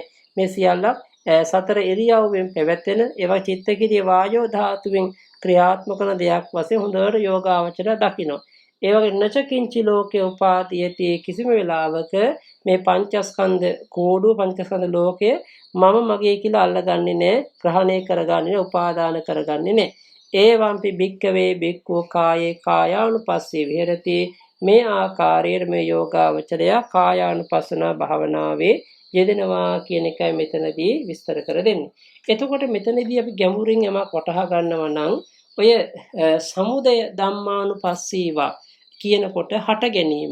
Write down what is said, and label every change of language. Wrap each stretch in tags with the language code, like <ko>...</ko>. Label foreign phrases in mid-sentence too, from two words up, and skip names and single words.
<si>මේ සියල්ලක් සතර ඉරියව්වෙන් පැවැත්වෙන ඒවා චිත්තකිරිය වායෝ ධාතුවෙන් ක්‍රියාත්මක කරන දෙයක් වශයෙන් හොඳට යෝගාවචරය දකිනවා. ඒ වගේ</si> <pi>නචකින්චි ලෝකේ උපාදීයති</pi> <si>කිසිම වෙලාවක මේ පංචස්කන්ධ කෝඩුව පංචස්කන්ධ ලෝකයේ මම මගේ කියලා අල්ලගන්නේ නැහැ. ග්‍රහණය කරගන්නේ නැහැ. උපාදාන කරගන්නේ නැහැ.</si> <pi>ඒවම්පි භික්කවේ භික්ඛු කායේ කායානුපස්සී විහෙරති.</pi> <si>මේ ආකාරයට මේ යෝගාවචරය කායානුපස්සන භාවනාවේ යෙදෙනවා කියන එකයි මෙතනදී විස්තර කර දෙන්නේ. එතකොට මෙතනදී අපි ගැඹුරින් යමක් වටහා ගන්නවා නම් ඔය</si> <pi>සමුදය ධම්මානුපස්සීවා</pi> <si>කියනකොට හට ගැනීම.</si>